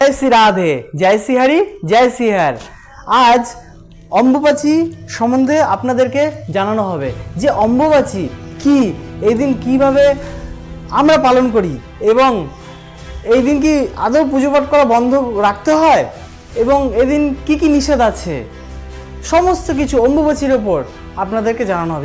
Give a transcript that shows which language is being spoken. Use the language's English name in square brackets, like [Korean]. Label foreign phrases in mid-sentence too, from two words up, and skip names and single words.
[Hindi] जय श्री राधे, जय श्री हरि, जय श्री हर। [Bangla] आज অম্বুবাচী সম্বন্ধে আপনাদেরকে জানানো হবে যে অম্বুবাচী কি, এই দিন কিভাবে আমরা পালন করি এবং এই দিন কি আদৌ পুজো পাঠ করা বন্ধ রাখতে হয় এবং এদিন কি কি নিষেধ আছে, সমস্ত কিছু অম্বুবাচীর ওপর আপনাদেরকে জানানো হবে।